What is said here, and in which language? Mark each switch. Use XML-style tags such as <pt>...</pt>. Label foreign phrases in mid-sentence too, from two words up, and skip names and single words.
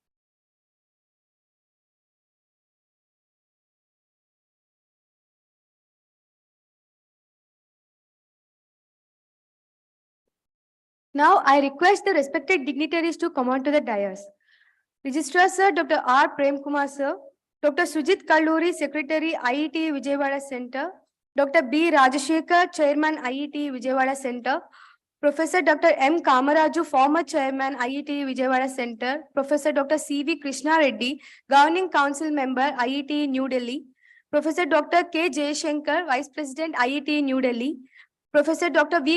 <en>Now, I request the respected dignitaries to come on to the dais. Registrar Sir, Dr. R. Prem Kumar Sir, Dr. Sujit Kalluri, Secretary, IETE Vijayawada Center, Dr. B. Rajashekhar, Chairman, IETE Vijayawada Center, Professor Dr. M. Kamaraju, former Chairman, IETE Vijayawada Center, Professor Dr. C. V. Krishna Reddy, Governing Council Member, IETE New Delhi, Professor Dr. K. Jayashankar, Vice President, IETE New Delhi, Professor Dr. V.</en>